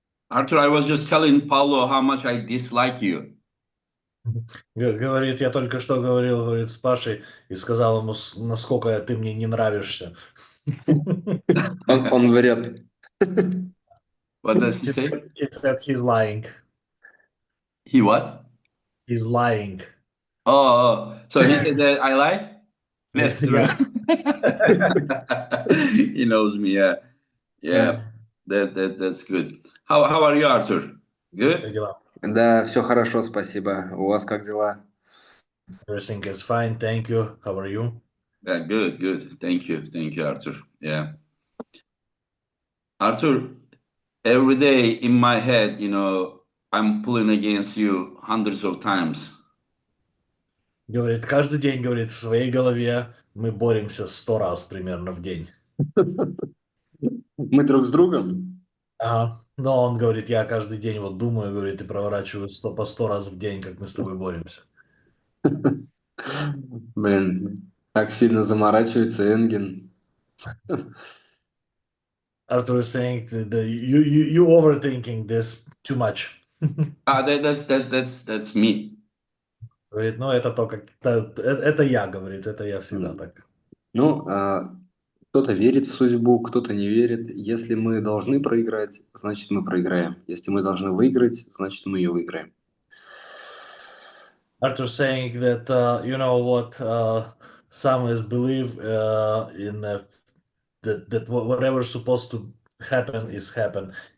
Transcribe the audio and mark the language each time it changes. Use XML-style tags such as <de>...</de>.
<en>Artur, I was just telling Pablo how much I dislike you.</en> <ru>Говорит, я только что говорил, говорит, с Пашей и сказал ему, насколько ты мне не нравишься. Он врет.</ru> <en>What does he say? He said he's lying. He what? He's lying. So he said that I lie? That's true. Yes. He knows me, yeah. Yeah, that's good. How are you, Artur?</en> <ru>Как</ru> <en>Good?</en> <ru>дела? Да, все хорошо, спасибо. У вас как дела?</ru> <en>Everything is fine, thank you. How are you? Yeah, good. Thank you, Artur. Yeah. Artur, every day in my head, I'm pulling against you hundreds of times.</en> <ru>Говорит, каждый день, говорит, в своей голове мы боремся 100 раз примерно в день. Мы друг с другом? Ага. Но он говорит, я каждый день вот думаю, говорит, и проворачиваю по 100 раз в день, как мы с тобой боремся. Блин, так сильно заморачивается Энген.</ru> <en>Arthur is saying that you overthinking this too much. That's me.</en> <ru>Говорит, ну это то, как это я, говорит, это я всегда так. Ну, кто-то верит в судьбу, кто-то не верит. Если мы должны проиграть, значит мы проиграем. Если мы должны выиграть, значит мы ее выиграем.</ru> <en>Arthur saying that you know what some is believe in that whatever's supposed to happen is happen.</en>